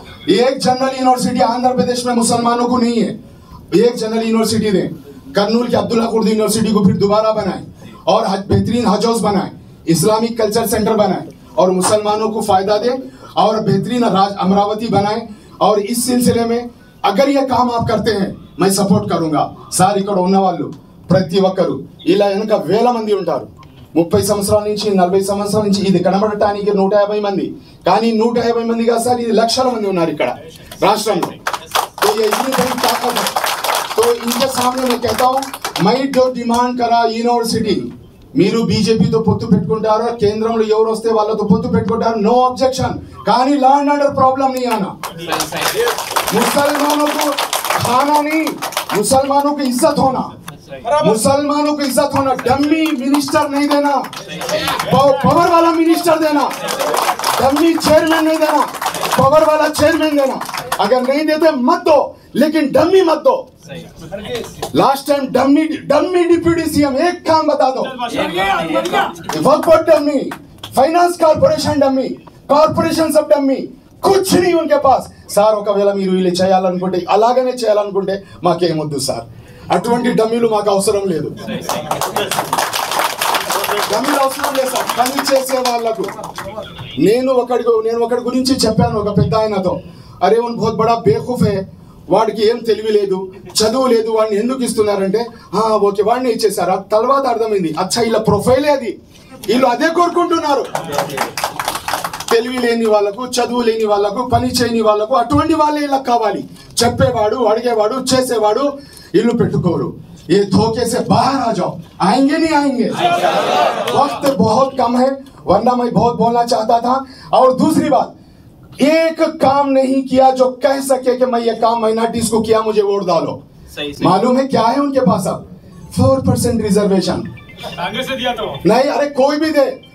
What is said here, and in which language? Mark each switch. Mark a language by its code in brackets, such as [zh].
[hi] एक general university Andhra Pradesh में मुसलमानों को नहीं है, एक जनरल यूनिवर्सिटी दें। कर्नूल के अब्दुल्ला कुर्दी यूनिवर्सिटी को फिर दोबारा बनाए और बेहतरीन हज हाउस बनाए, इस्लामिक कल्चर सेंटर बनाए और मुसलमानों को फायदा दे और बेहतरीन अमरावती बनाए। और इस सिलसिले में अगर ये काम आप करते हैं मैं सपोर्ट करूंगा। [te] సార్ ఇక్కడ ఉన్న వాళ్ళు ప్రతి ఒక్కరు ఇలా వెనక వేల మంది ఉంటారు, 30 సంవత్సరాల నుంచి 40 సంవత్సరాల నుంచి ఇది కనబడటానికి 150 మంది, కానీ 150 మంది కాదు సార్, ఇది లక్షల మంది ఉన్నారు ఇక్కడ రాష్ట్రంలో। [hi] तो ये इतनी बड़ी ताकत है, तो इनके सामने मैं कहता हूँ, मैं जो डिमांड करा यूनिवर्सिटी, [te] మీరు బీజేపీతో పొత్తు పెట్టుకుంటారు, కేంద్రంలో ఎవరు వస్తే వాళ్ళతో పొత్తు పెట్టుకుంటారు, నో ऑब्जेक्शन, కానీ లా అండ్ ఆర్డర్ [hi] प्रॉब्लम नहीं आना, मुसलमानों को खाना नहीं, मुसलमानों की इज्जत होना, मुसलमानों को इज्जत होना। डम्मी मिनिस्टर नहीं देना, पावर वाला मिनिस्टर देना, डम्मी चेयरमैन नहीं देना, पावर वाला चेयरमैन देना। अगर नहीं देते मत दो, लेकिन डम्मी मत दो। Last time dummy deputy CM, एक काम बता दो, वक्फ board dummy, finance corporation dummy, corporation सब डम्मी, कुछ नहीं उनके पास। [te] సార్ ఒకవేళ మీరు వీళ్ళు చేయాలనుకుంటే అలాగనే చేయాలనుకుంటే మాకేమొద్దు సార్, అటువంటి డమ్మీలు మాకు అవసరం లేదు, డమ్మీలు అవసరం లేదు సార్, పని చేసే వాళ్ళకు। నేను ఒకటి గురించి చెప్పాను ఒక పెద్ద ఆయనతో, [hi] అరే ఉన్ బహుత్ బడా బేవకూఫ్ హై, [te] వాడికి ఏం తెలివి లేదు, చదువు లేదు, వాడిని ఎందుకు ఇస్తున్నారంటే ఓకే వాడిని ఇచ్చేసారు। తర్వాత అర్థమైంది, అచ్చా ఇలా ప్రొఫైలే అది, వీళ్ళు అదే కోరుకుంటున్నారు। తెలివి లేని వాళ్ళకు, చదువు లేని వాళ్ళకు, పని చేయని వాళ్ళకు అటువంటి వాళ్ళే ఇలా కావాలి, చెప్పేవాడు, అడిగేవాడు, చేసేవాడు ఇల్లు పెట్టుకోరు। [hi] ये धोखे से बाहर आ जाओ, आएंगे नहीं आएंगे, वक्त बहुत कम है, वरना मैं बहुत बोलना चाहता था। और दूसरी बात, एक काम नहीं किया जो कह सके कि मैं ये काम माइनॉरिटीज को किया, मुझे वोट डालो। मालूम है क्या है उनके पास अब? 4% रिजर्वेशन कांग्रेस ने दिया तो नहीं, अरे कोई भी दे।